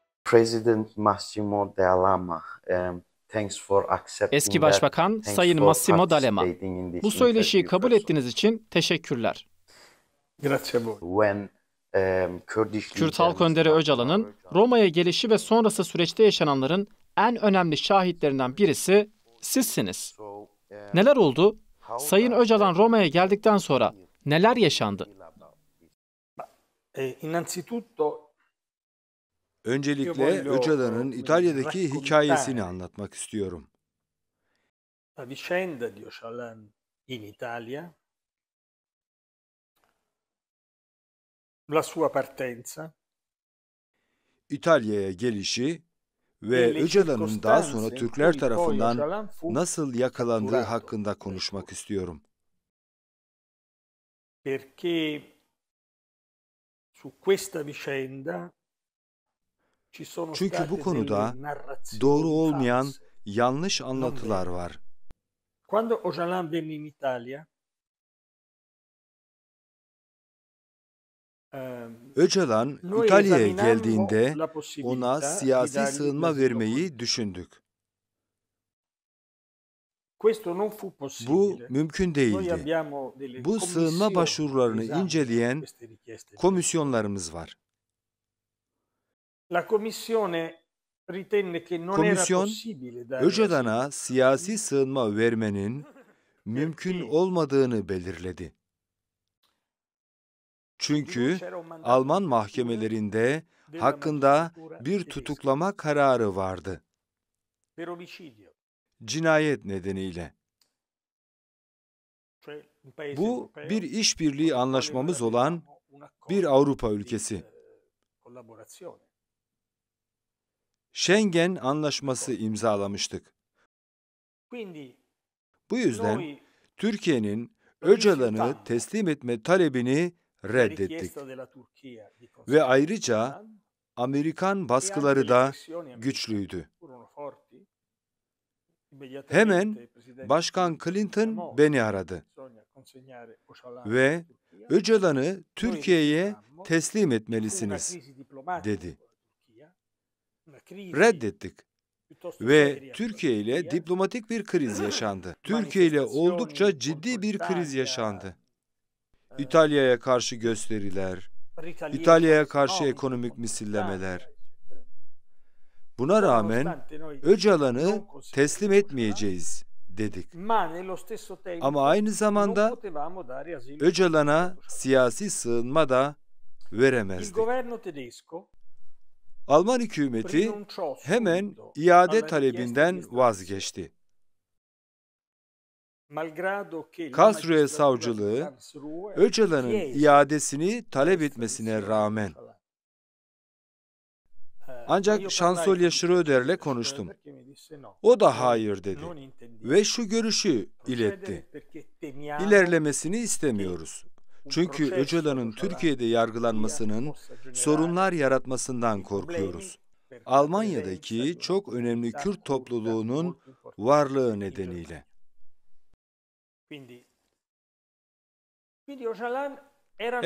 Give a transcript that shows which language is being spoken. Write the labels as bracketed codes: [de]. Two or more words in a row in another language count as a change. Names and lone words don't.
[en] President Massimo D'Alema, thanks for [tr] Eski [en] accepting that. [tr] Başbakan [en] Thanks [tr] Sayın [en] for Massimo D'Alema, participating in [tr] bu [en] this [tr] söyleşiyi [en] interview [tr] kabul [en] first. [tr] ettiğiniz için teşekkürler. [it] Grazie a voi. [en] When Kurdish [tr] Kürt [en] leader [tr] halk önderi [en] Mr. [tr] Öcalan'ın Roma'ya gelişi ve sonrası süreçte yaşananların en önemli şahitlerinden birisi sizsiniz. Neler oldu? Sayın Öcalan Roma'ya geldikten sonra neler yaşandı? [it] Innanzitutto [tr] Öncelikle Öcalan'ın İtalya'daki hikayesini anlatmak istiyorum. [it] la vicenda di Öcalan in Italia, la sua partenza, [tr] İtalya'ya gelişi [it] e [tr] ve [it] le [tr] Öcalan'ın daha sonra [it] circostanze in [tr] Türkler [it] cui poi [tr] tarafından [it] Öcalan fu [tr] nasıl yakalandığı [it] catturato. [tr] hakkında konuşmak istiyorum. [it] Perché su questa vicenda ci sono [tr] Çünkü bu [it] state [tr] konuda [it] delle narrazioni [tr] doğru olmayan [it] false. [tr] yanlış anlatılar var. [it] Quando Öcalan venne in Italia, [tr] Öcalan [it] noi [tr] İtalya'ya [it] esaminammo [tr] geldiğinde [it] la [tr] ona [it] possibilità di [tr] siyasi [it] dargli [tr] sığınma [it] l'asilo [tr] vermeyi düşündük. [it] Questo non fu [tr] Bu [it] possibile. [tr] mümkün [it] Noi [tr] değildi. [it] abbiamo delle [tr] Bu sığınma [it] commissioni [tr] başvurularını [it] che esaminano [tr] inceleyen [it] queste richieste di asilo. [tr] komisyonlarımız var. [it] La commissione ritenne che non era [tr] Komisyon, [it] possibile dare [tr] Öcalan'a [it] asilo [tr] siyasi sığınma vermenin mümkün [it] perché [tr] olmadığını belirledi. [it] di [tr] Çünkü [it] lui c'era un mandato [tr] Alman [it] di cattura [tr] mahkemelerinde [it] della [tr] hakkında [it] magistratura [tr] bir [it] tedesca [tr] tutuklama kararı vardı. [it] per omicidio. [tr] Cinayet nedeniyle. [it] Cioè un paese [tr] Bu [it] europeo [tr] bir [it] con [tr] işbirliği [it] il quale noi [tr] anlaşmamız olan [it] avevamo un [tr] bir [it] accordo [tr] Avrupa [it] di [tr] ülkesi. [it] collaborazione. [tr] Schengen Anlaşması imzalamıştık. [it] Quindi [tr] Bu yüzden [it] noi [tr] Türkiye'nin Öcalan'ı [it] rifiutammo [tr] teslim etme talebini [it] la [tr] reddettik. [it] richiesta della Turchia di [tr] Ve [it] consegnare [tr] ayrıca [it] Öcalan [tr] Amerikan [it] e anche [tr] baskıları [it] le [tr] da [it] pressioni americane [tr] güçlüydü. [it] furono forti. Immediatamente [tr] Hemen [it] il presidente [tr] Başkan [it] Clinton [tr] Clinton [it] chiamò [tr] beni aradı [it] bisogna consegnare Öcalan alla [tr] ve [it] Turchia. [tr] Öcalan'ı [it] Noi [tr] Türkiye'ye [it] rifiutammo. [tr] teslim [it] Ci fu una [tr] etmelisiniz [it] crisi diplomatica [tr] dedi. [it] con la Turchia, una crisi [tr] Reddettik [it] piuttosto [tr] ve [it] seria con la [tr] Türkiye ile [it] Turchia, [tr] diplomatik bir kriz yaşandı. Türkiye ile oldukça [it] manifestazioni [tr] ciddi [it] contro [tr] bir kriz [it] l'Italia, [tr] yaşandı. İtalya'ya karşı gösteriler, İtalya'ya karşı [it] retaliation [tr] ekonomik [it] economica contro [tr] misillemeler. [it] l'Italia, eccetera. [tr] Buna rağmen [it] Ciononostante noi [tr] Öcalan'ı [it] non [tr] teslim [it] consegnammo Öcalan, [tr] etmeyeceğiz dedik. [it] ma nello stesso [tr] Ama [it] tempo [tr] aynı [it] non [tr] zamanda [it] potevamo dare asilo politico [tr] Öcalan'a [it] ad Öcalan. [tr] siyasi sığınma da [it] Il [tr] veremezdik. [it] governo tedesco [tr] Alman hükümeti [it] rinunciò [tr] hemen [it] subito [tr] iade [it] alla richiesta di [tr] talebinden [it] estradizione, [tr] vazgeçti. [it] malgrado che la [tr] Karlsruhe [it] magistratura di [tr] savcılığı [it] Karlsruhe [tr] Öcalan'ın [it] chiese [tr] iadesini talep etmesine [it] l'estradizione di [tr] rağmen. [it] Öcalan. [tr] Ancak [it] Io [tr] Şansölye [it] parlai con [tr] Schröder'le [it] Chancellor [tr] konuştum. [it] Schröder che mi disse no, [tr] O da [it] noi [tr] hayır dedi [it] non intendiamo [tr] ve şu görüşü [it] procedere [tr] iletti. [it] perché temiamo [tr] İlerlemesini [it] che [tr] istemiyoruz. [it] un [tr] Çünkü [it] processo [tr] Öcalan'ın [it] Öcalan [tr] Türkiye'de [it] in Turchia [tr] yargılanmasının [it] possa generare [tr] sorunlar yaratmasından [it] dei problemi [tr] korkuyoruz. [it] per la presenza [tr] Almanya'daki [it] di una [tr] çok önemli [it] comunità [tr] Kürt [it] turca [tr] topluluğunun [it] molto importante [tr] varlığı [it] in [tr] nedeniyle. [it] Germania. Quindi Öcalan era